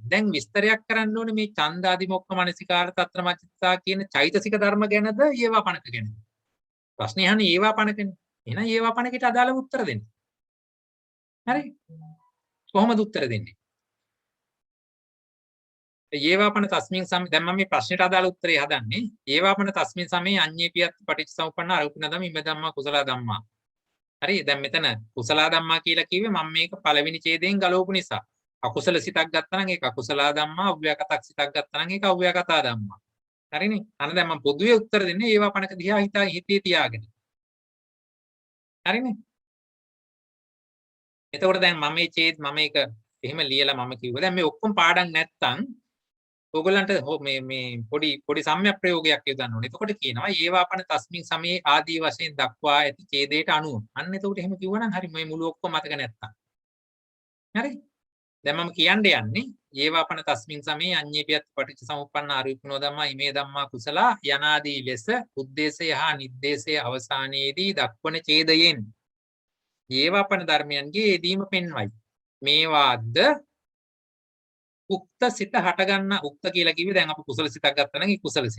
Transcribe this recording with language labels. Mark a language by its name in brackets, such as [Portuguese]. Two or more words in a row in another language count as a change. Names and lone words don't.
[Sinhala] දැන් විස්තරයක් කරන්න ඕනේ මේ [Pali] ඡන්දාදිමොක්ඛ මනසිකාර තත්ත්‍ර මච්චිතා [Sinhala] කියන චෛතසික ධර්ම ගැනද ඒවාපනක ගැනද? ප්‍රශ්නේ අහන්නේ ඒවාපනකනේ. එහෙනම් ඒවාපනකට අදාළව උත්තර දෙන්න. හරි? කොහොමද උත්තර දෙන්නේ? [Pali] ඒවාපන තස්මින් සම [Sinhala] දැන් මම මේ ප්‍රශ්නෙට අදාළ උත්තරේ හදන්නේ. [Pali] ඒවාපන තස්මින් සමේ අඤ්ඤේපියත් පටිච්චසමුප්පන්න අරුපින ඉම ධම්මා කුසල ධම්මා. [Sinhala] හරි දැන් මෙතන [Pali] කුසල ධම්මා [Sinhala] කියලා කිව්වේ මම මේක පළවෙනි ඡේදයෙන් ගලවපු නිසා. අකුසල සිතක් ගත්තා නම් ඒක [Pali] අකුසල ධම්මා, [Sinhala] අව්‍යාකතක් සිතක් ගත්තා නම් ඒක [Pali] අව්‍යාකතා ධම්මා. [Sinhala] හරිනේ? අන්න දැන් මම පොදුවේ උත්තර දෙන්නේ ඒවාපනක දිහා හිතේ තියාගෙන. හරිනේ? එතකොට දැන් මම මේ ඡේද මම මේක එහෙම ලියලා මම කිව්වා. දැන් මේ ඔක්කොම පාඩම් නැත්තම් ඔයගලන්ට මේ පොඩි සම්‍යක් ප්‍රයෝගයක් යොදන්න ඕනේ. එතකොට කියනවා [Pali] ඒවාපන තස්මින් සමේ [Sinhala] ආදී වශයෙන් දක්වා ඇති ඡේදයට අනුව. අන්න එතකොට එහෙම කිව්වනම් හරි මේ මුළු ඔක්කොම මතක නැත්තම්. හරි? දැන් මම කියන්න යන්නේ [Pali] ඒවාපන තස්මින් සමේ අඤ්ඤේපියත් පටිච්චසමුප්පන්න ආරූපණෝ ධම්මා ඉමේ ධම්මා කුසලා [Sinhala] යනාදී ලෙස උද්දේශය හා නිද්දේශය අවසානයේදී දක්වන ඡේදයෙන් ඒවාපන ධර්මයන්ගේ යෙදීම පෙන්වයි. මේවාද උක්ත සිත හටගන්න උක්ත කියලා කිව්වේ දැන් අපි කුසල සිතක් ගත්තා නම් ඒ කුසල සිත.